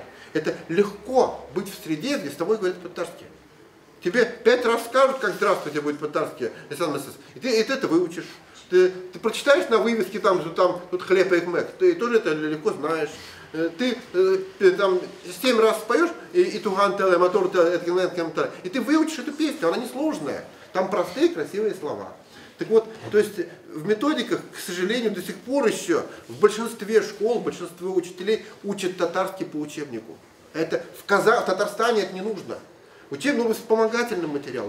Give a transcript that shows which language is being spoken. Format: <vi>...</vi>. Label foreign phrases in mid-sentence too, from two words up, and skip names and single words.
<ru>Это легко быть в среде, где с тобой говорят по-татарски. Тебе 5 раз скажут, как здравствуйте будет по-татарски, и ты это выучишь. Ты прочитаешь на вывеске, там тут хлеб и экмек, ты тоже это легко знаешь. Ты там 7 раз споешь, и</ru> <tt>туган теле, мотор теле,</tt> <ru>и ты выучишь эту песню, она несложная. Там простые, красивые слова. Так вот, то есть в методиках, к сожалению, до сих пор еще в большинстве школ, большинство учителей учат татарский по учебнику. Это в Татарстане это не нужно. Учебник нужен вспомогательным материалом.</ru>